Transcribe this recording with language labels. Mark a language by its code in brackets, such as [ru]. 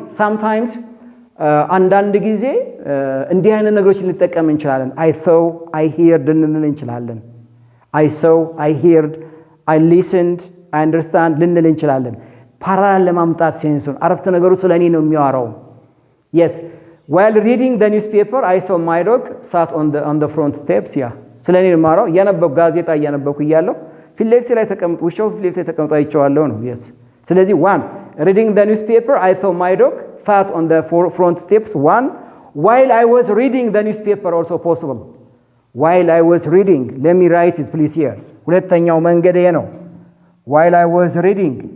[am] Sometimes አንዳንድ ጊዜ እንዲህ አይነት ነገሮችን ልጠቀም እንችላለን። [en] I saw, I heard [am] ልንል እንችላለን። [en] I saw, I heard, I listened, I understand [am] ልንል እንችላለን። ፓራል ለማምጣት ሴንሱን አረፍተ ነገሩ ስለኔ ነው የሚያወራው። [en] Yes, while reading the newspaper, I saw my dog sat on the front steps. [am] Yeah, ስለኔ ነው የሚያወራው። እያነበብኩ ጋዜጣ እያነበብኩ እያለሁ ፊት ለፊቴ ላይ ተቀምጦ ውሻው ፊት ለፊቴ ተቀምጦ አይቼዋለሁ ነው። Yes, ስለዚህ one, [en] reading the newspaper, I saw my dog sat on the front steps. One, while I was reading the newspaper also possible. While I was reading, let me write it please here. [am] ሁለተኛው መንገድ ይሄ ነው። [en] While I was reading.